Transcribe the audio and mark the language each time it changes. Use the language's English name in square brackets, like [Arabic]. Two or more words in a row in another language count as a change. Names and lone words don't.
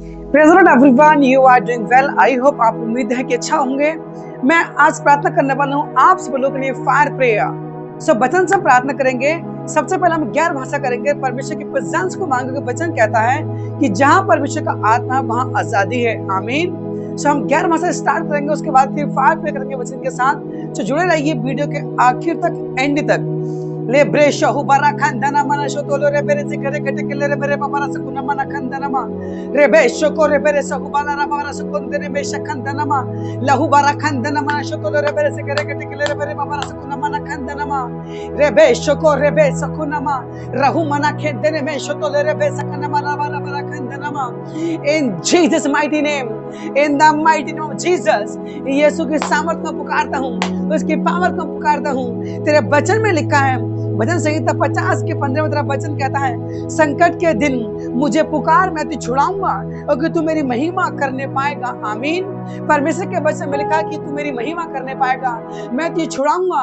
[English] Praise the Lord everyone, you are doing well. I hope [Hindi] आप उम्मीद है कि अच्छा होंगे। मैं आज प्रार्थना करने वाला हूँ आप सब लोगों के लिए [English] fire prayer. [Hindi] वचन से हम प्रार्थना करेंगे। सबसे पहले हम गैर भाषा करेंगे, परमेश्वर की प्रेजेंस को मांगेंगे। वचन कहता है कि जहां परमेश्वर का आत्मा है वहां आजादी है। आमीन। हम गैर भाषा स्टार्ट करेंगे, उसके बाद फिर [English] fire pray [Hindi] करेंगे वचन के साथ। तो जुड़े रहिए वीडियो के आखिर तक, एंड तक। ले ब्रेशो हुबारा खंदना मना शोतोलो रे बेरे से करे कटे के ले रे मेरे बाबा से कुना मना खंदना मा रे बेशो को रे बेरे से हुबारा रा बाबा से कुन दे बेश खंदना मा लहु बारा खंदना मना शोतोलो रे बेरे से करे कटे के ले रे मेरे बाबा से कुना मना खंदना मा रे बेशो को रे बेस कुना मा रहु मना खेदने में शोतोलो रे बेस कुना मना बारा खंदना मा। [English] In Jesus mighty name, in the mighty name of Jesus, [Hindi] यीशु की सामर्थ में पुकारता हूँ, उसकी पावर को पुकारता हूँ। तेरे वचन में लिखा है, भजन संहिता 50 के 15 में तेरा वचन कहता है, संकट के दिन मुझे पुकार, मैं तुझे छुड़ाऊंगा और कि तू मेरी महिमा करने पाएगा। आमीन। परमेश्वर के वचन में लिखा कि तू मेरी महिमा करने पाएगा, मैं तुझे छुड़ाऊंगा।